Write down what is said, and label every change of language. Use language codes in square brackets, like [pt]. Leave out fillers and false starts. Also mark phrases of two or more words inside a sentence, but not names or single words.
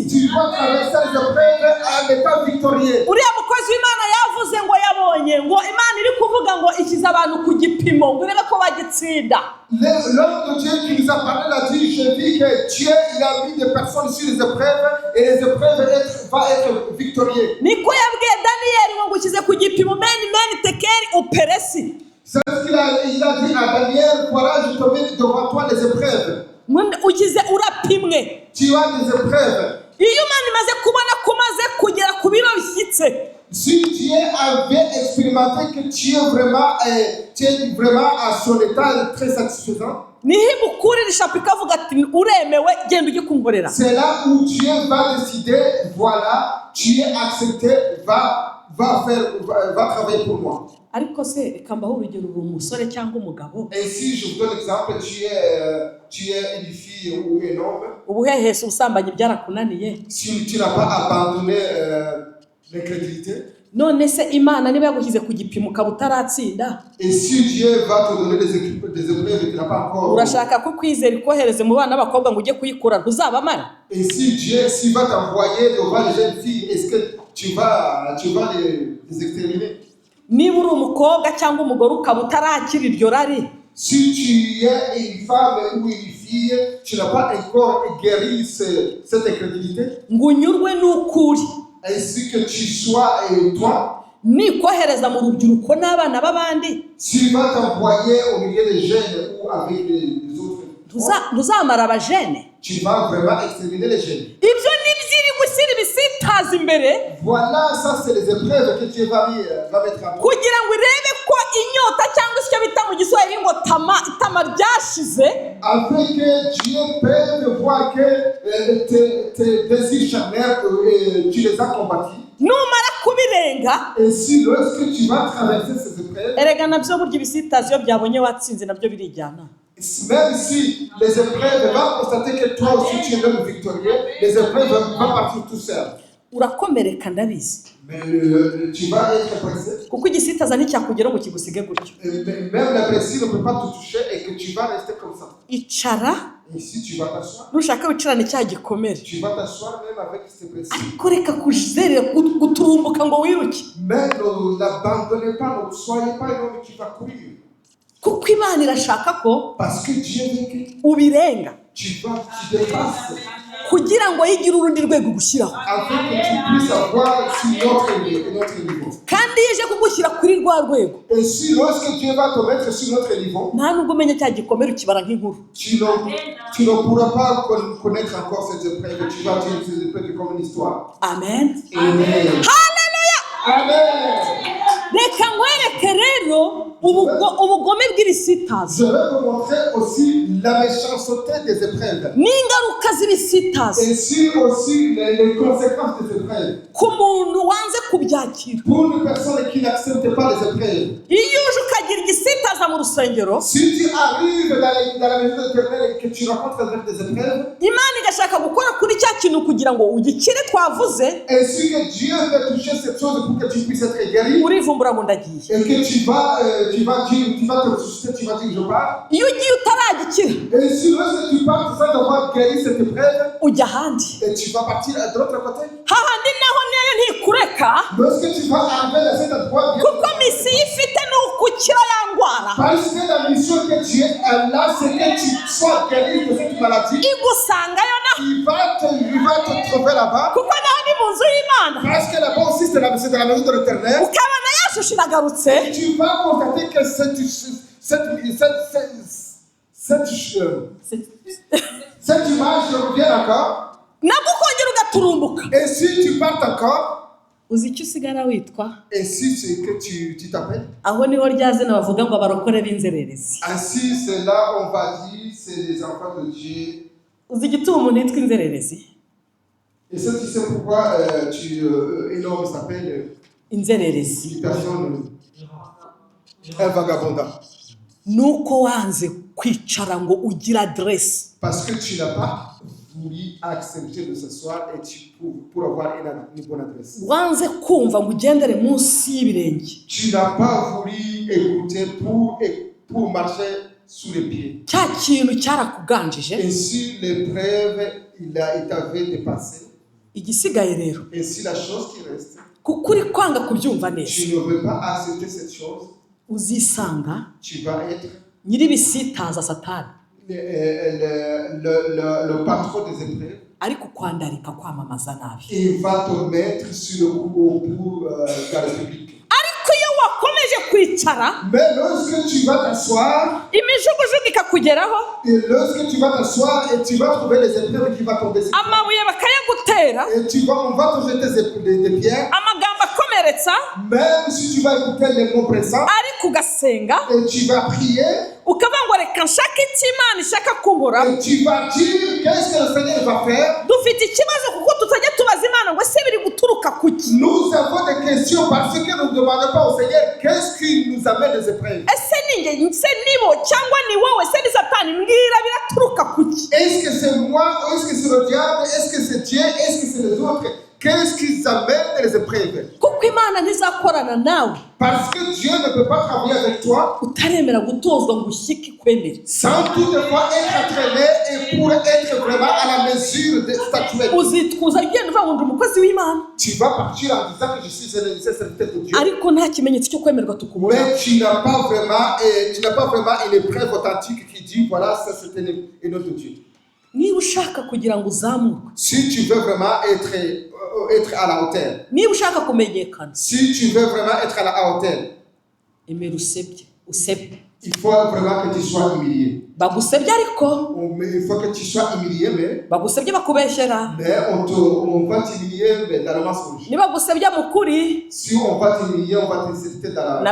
[fr] Tu dois traverser les épreuves en étant victorieux. [rw] Uriya mukozi w'Imana yavuze ngo yabonye ngo Imana iri kuvuga ngo ikize abantu ku gipimo ngo urebe ko bagitsinda. [fr] L'homme de Dieu qui nous a parlé l'a dit, je dis que Dieu il a mis des personnes sur les épreuves et les épreuves vont être victorieux. [rw] Niko yabwiye Daniyeli ngo ukize ku gipimo meni tekeri uperesi. [fr] C'est ce qu'il a dit à Daniel, voilà je te mets devant toi les épreuves. [rw] Ukize urapimwe. [fr] Tu as des épreuves. [rw] Iyo Imana imaze kubona ko umaze kugera ku biro bishyitse, [fr] Si Dieu avait expérimenté que tu es vraiment à son état très satisfaisant, [rw] niho imukurira ishapu ikavuga ati uremewe genda ujye kunkorera. [fr] c'est là où Dieu va décider, voilà, tu es accepté, va travailler pour moi. [rw] Ariko se reka mbaho urugero, uri umusore cyangwa umugabo, [fr] Et si je vous donne l'exemple, tu es une fille ou un homme, [rw] ubuhehesi ubusambanyi byarakunaniye, [fr] si tu n'as pas abandonné l'incrédulité, [rw] none se Imana niba yagushyize ku gipimo ukaba utaratsinda, [fr] et si Dieu va te donner des épreuves et tu n'as pas encore, [rw] urashaka ko kwizera ikohereze mu bana b'abakobwa ngo ujye kuyikura ntuzabamara? [fr] et si Dieu s'il va t'envoyer devant les jeunes filles, est-ce que tu vas les exterminer? [rw] Niba uri umukobwa cyangwa umugore ukaba utarakira iryo rari, [fr] Si tu es une femme ou une fille, tu n'as pas encore guéri cette incrédulité, [rw] ngo unyurwe n'ukuri, [fr] ainsi que tu sois toi, [rw] nikohereza mu rubyiruko n'abana b'abandi, [fr] s'il va t'envoyer au milieu des jeunes ou avec les autres, [rw] ntuzamara abajene. [fr] tu vas vraiment exterminer les jeunes. [rw] Ibyo ni byiri gushyira ibisitaza imbere, [fr] Voilà, ça c'est les épreuves que Dieu va mettre en place. [rw] kugira ngo irebe ko inyota cyangwa icyo bita mu giswahili ngo itama ryashize, [fr] Afin que Dieu peut voir que tes désirs charnels, tu les as combattus. [rw] numara kubirenga. [fr] Et si lorsque tu vas traverser ces épreuves, [rw] Erega nabyo burya ibisitaza iyo byabonye watsinze nabyo birijyana. [fr] même si les épreuves vont constater que toi aussi tu es l'homme victorieux, les épreuves vont partir tout seul. [rw] Urakomereka ndabizi, [fr] Mais tu vas être pressé. [rw] kuko igisitaza nticyakugeraho ngo kigusige gutyo. [fr] Même la blessure ne peut pas te toucher et que tu vas rester comme ça. [rw] Icara, [fr] Et si tu vas t'asseoir, [rw] nushaka wicarane cya gikomere, [fr] tu vas t'asseoir même avec ces blessures. [rw] ariko reka kuzerera guturumbuka ngo wiruke, [fr] Mais n'abandonnez pas, ne soyez pas un homme qui va courir. [rw] kuko Imana irashaka ko [fr] Parce que Dieu veut que [rw] ubirenga [fr] tu dépasses [rw] kugira ngo yigire urundi rwego gushyiraho, [fr] afin que tu puisses avoir sur notre niveau. [rw] kandi yije kugushyira kuri rwa rwego, [fr] Et si lorsque Dieu va te mettre sur notre niveau, [rw] nta nubwo umenya cya gikomere ukibara nk'inkuru. [fr] tu ne pourras pas connaître encore cette épreuve. Tu vas utiliser ces épreuves comme une histoire. Amen. Amen. Haleluya. Amen. [rw] Reka nkwereke rero ubugome bw'ibisitaza [fr] Je vais vous montrer aussi la méchanceté des épreuves. [rw] n'ingaruka z'ibisitaza [fr] Et sur aussi les conséquences des épreuves. [rw] ku muntu wanze kubyakira. [fr] Pour une personne qui n'accepte pas les épreuves. [rw] Iyo uje ukagira igisitaza mu rusengero, [fr] Si tu arrives dans la maison de l'Éternel et que tu rencontres avec des épreuves, [rw] Imana igashaka gukora kuri cya kintu kugira ngo ugikire twavuze, [fr] ainsi que Dieu veut toucher cette chose pour que tu puisses être guéri, [rw] urivumbura ngo ndagiye. [fr] et que tu vas te ressusciter, tu vas dire je pars. [rw] Iyo ugiye utaragikira, [fr] Et si lorsque tu pars sans avoir guéri cette épreuve, [rw] ujya ahandi. [fr] et tu vas partir de l'autre côté, [rw] Hahandi naho nayo ntikureka, [fr] lorsque tu vas arriver dans cet endroit, [rw] kuko misiyo ifite ni ukukira ya ndwara. [fr] parce que la mission que Dieu a là, c'est que tu sois guéri de cette maladie. [rw] Igusangayo na, [fr] Il va te trouver là-bas. [rw] kuko naho ni mu nzu y'Imana. [fr] Parce que là-bas aussi, c'est de la maison de l'Éternel. [rw] Ukabona ya shusho iragarutse, [fr] Et tu vas constater que cette image revient encore. [rw] nabwo ukongera ugaturumbuka. [fr] Et si tu partes encore, [rw] Uzi icyo usigara witwa? [fr] et si c'est que tu t'appelles, [rw] Aho niho rya zina bavuga ngo abarokore b'inzererezi. [fr] ainsi c'est là on va dire, c'est les enfants de Dieu. [rw] Uzi igituma umuntu yitwa inzererezi? [fr] Et ça, tu sais pourquoi un homme s'appelle [rw] Inzererezi [fr] une personne, un vagabondant. [rw] nuko wanze kwicara ngo ugire aderesi. [fr] Parce que tu n'as pas voulu accepter de s'asseoir et pour avoir une bonne adresse. [rw] Wanze kumva ngo ugendere munsi y'ibirenge. [fr] Tu n'as pas voulu écouter pour marcher sous les pieds. [rw] Cya kintu cyarakuganjije. [fr] Ainsi, l'épreuve, il t'avait dépassé. [rw] Igisigaye rero, [fr] Ainsi, la chose qui reste, [rw] kuko uri kwanga kubyumva neza, [fr] tu ne veux pas accepter cette chose, [rw] uzisanga [fr] tu vas être [rw] nyir'ibisitaza Satani [fr] le patron des épreuves. [rw] ari kukwandarika kwamamaza nabi. [fr] Il va te mettre sur le coup pour la République. [rw] Ariko iyo wakomeje kwicara, [fr] Mais lorsque tu vas t'asseoir, [rw] imijugujugu ikakugeraho, [fr] et lorsque tu vas t'asseoir et tu vas trouver les épreuves qui vont tomber sur toi, [rw] amabuye bakayagutera, [fr] et on va te jeter des pierres, [rw] amagambo akomeretsa, [fr] même si tu vas écouter les mots pressants, [rw] ariko ugasenga, [fr] et tu vas prier, [rw] ukavuga ngo reka nshake icyo Imana ishaka kunkora. [fr] et tu vas dire qu'est-ce que le Seigneur va faire. [rw] Dufite ikibazo kuko tutajya tubaza Imana ngo ese biri guturuka kuki? [fr] Nous avons des questions parce que nous ne demandons pas au Seigneur qu'est-ce qui nous amène des épreuves. [rw] Ese ni njye, ese nibo cyangwa ni wowe, ese ni Satani? Mbwira biraturuka kuki? [fr] Est-ce que c'est moi, est-ce que c'est le diable, est-ce que c'est Dieu, est-ce que c'est les autres? Qu'est-ce qui amène les épreuves? [rw] Kuko Imana ntizakorana nawe [fr] Parce que Dieu ne peut pas travailler avec toi [rw] utaremera gutozwa ngo ushyike ikwemere. [fr] sans toutefois être entraîné et pour être vraiment à la mesure des statuettes. [rw] Uzitwuza ugenda uvuga ngo ndi umukozi w'Imana, [fr] Tu vas partir en disant que je suis un serviteur de Dieu. [rw] ariko nta kimenyetso cyo kwemerwa tukubona. [fr] Mais tu n'as pas vraiment une épreuve authentique qui dit voilà, ça c'est une autre de Dieu. [rw] Niba ushaka kugira ngo uzamuke, [fr] Si tu veux vraiment être à la hauteur, [rw] niba ushaka kumenyekana, [fr] si tu veux vraiment être à la hauteur, [rw] emera usebye. [fr] il faut vraiment que tu sois humilié. [rw] Bagusebye ariko [fr] Il faut que tu sois humilié, mais [rw] bagusebye bakubeshyera. [fr] on va t'humilier mais dans le mensonge. [rw] Niba bagusebye mu kuri, [fr] Si on va t'humilier, on va t'insulter dans la...